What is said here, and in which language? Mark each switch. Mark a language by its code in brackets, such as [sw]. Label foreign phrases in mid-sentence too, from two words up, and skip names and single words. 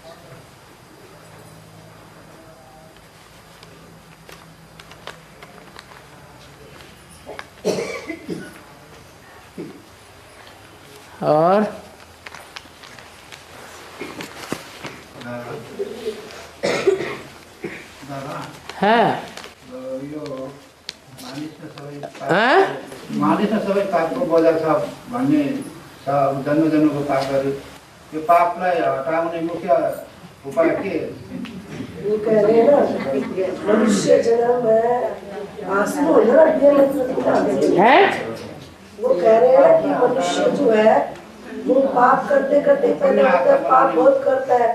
[hi] और है [ne] मानिस सबै पापको बोझा छ भन्ने जन्म जन्मको पापहरू, यो पापलाई हटाउने मुख्य उपाय के? [hi] वो कह रहे हैं ना मनुष्य जन्म है, वो कह रहे हैं कि मनुष्य जो है वो पाप करते करते पहले होता है, पाप बहुत करता है।